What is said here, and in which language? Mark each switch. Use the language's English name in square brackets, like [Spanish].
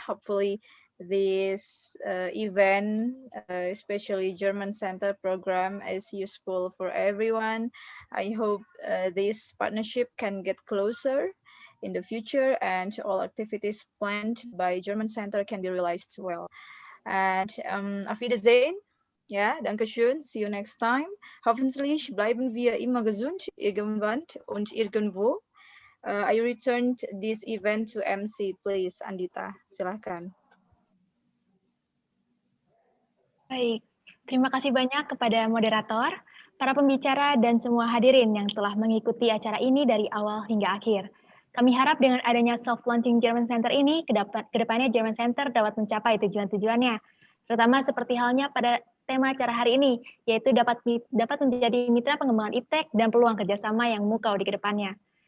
[English] Hopefully, this event, especially German Center program, is useful for everyone. I hope this partnership can get closer in the future, and all activities planned by German Center can be realized well. And [German] auf Wiedersehen. Ja, danke schön. [English] See you next time. [German] Hoffentlich bleiben wir immer gesund, irgendwann und irgendwo. [English] I returned this event to MC, please, Andita. [Indonesian] Silakan. Baik, terima kasih banyak kepada moderator, para pembicara, dan semua hadirin yang telah mengikuti acara ini dari awal hingga akhir. Kami harap dengan adanya soft launching German Center ini, kedepannya German Center dapat mencapai tujuan-tujuannya, terutama seperti halnya pada tema acara hari ini, yaitu dapat menjadi mitra pengembangan iptek dan peluang kerjasama yang memukau di kedepannya.